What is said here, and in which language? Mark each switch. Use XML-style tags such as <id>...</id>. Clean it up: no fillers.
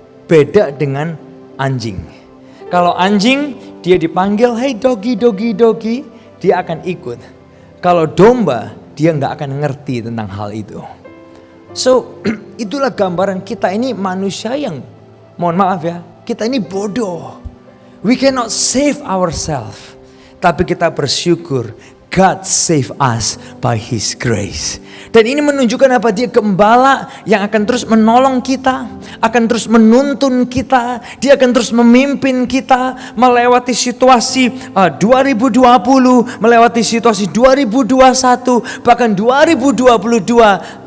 <id>Beda dengan anjing. Kalau anjing dia dipanggil, hey doggy, doggy, doggy, dia akan ikut. Kalau domba, dia nggak akan ngerti tentang hal itu. So, itulah gambaran kita ini manusia yang, mohon maaf ya, kita ini bodoh.</id> <en>We cannot save ourselves.</en> <id>Tapi kita bersyukur,</id> <en>God save us by His grace.</en> <id>Dan ini menunjukkan apa? Dia gembala yang akan terus menolong kita, akan terus menuntun kita, dia akan terus memimpin kita melewati situasi 2020, melewati situasi 2021, bahkan 2022.</id>